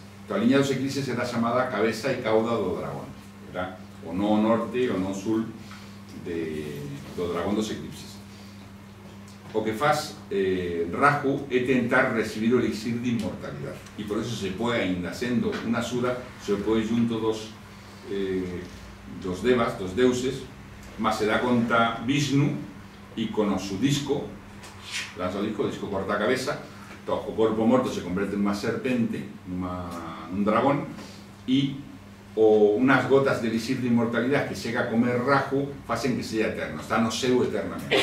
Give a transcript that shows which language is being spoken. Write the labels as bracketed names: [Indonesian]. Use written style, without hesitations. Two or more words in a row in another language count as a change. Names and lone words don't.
[Galician] A liña dos eclipses era chamada cabeza e cauda do dragón, era o no norte e o no sul do dragón dos eclipses. o que faz Rahu é tentar recibir o elixir de inmortalidade, e por eso se põe ainda sendo un asura, se põe junto dos devas, dos deuses, mas se dá conta Vishnu e con o su disco, lanza o disco corta a cabeza, o corpo morto se converte en unha serpente, un dragón, e unas gotas de elixir de inmortalidade que chega a comer Rahu facen que sea eterno, está no seu eternamente.